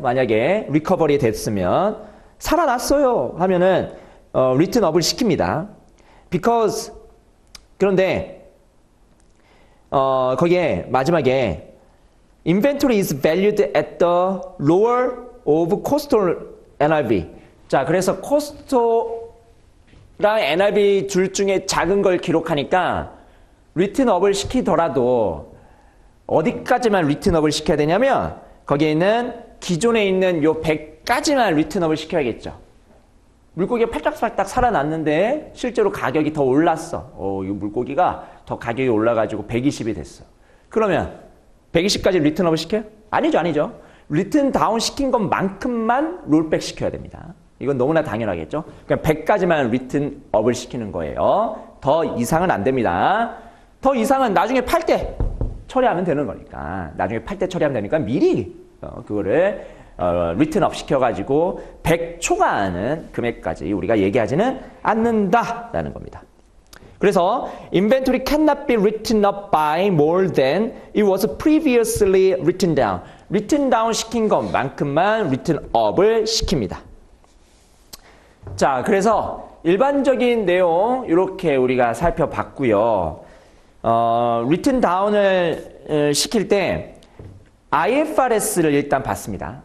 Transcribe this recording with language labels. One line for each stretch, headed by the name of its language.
Korean: 만약에 recovery 됐으면 살아났어요 하면은 written up을 시킵니다.
English: because
Korean: 그런데 거기에 마지막에
English: inventory is valued at the lower of coastal NRV.
Korean: 자, 그래서 coastal랑 NRV 둘 중에 작은 걸 기록하니까 written up을 시키더라도 어디까지만 written up을 시켜야 되냐면 거기에 있는 기존에 있는 요 100까지만 written up을 시켜야겠죠. 물고기가 팔딱팔딱 살아났는데 실제로 가격이 더 올랐어. 이 물고기가 더 가격이 올라가지고 120이 됐어. 그러면 120까지 written up을 시켜요? 아니죠. written down 시킨 것만큼만 롤백 시켜야 됩니다. 이건 너무나 당연하겠죠. 그냥 100까지만 written up을 시키는 거예요. 더 이상은 안 됩니다. 더 이상은 나중에 팔 때 처리하면 되는 거니까. 나중에 팔 때 처리하면 되니까 미리 그거를 written up 시켜가지고 100 초과하는 금액까지 우리가 얘기하지는 않는다라는 겁니다.
English: 그래서 inventory cannot be written up by more than it was previously written down.
Korean: written down 시킨 것만큼만 written up을 시킵니다. 자, 그래서 일반적인 내용 이렇게 우리가 살펴봤고요. written down을 시킬 때 IFRS를 일단 봤습니다.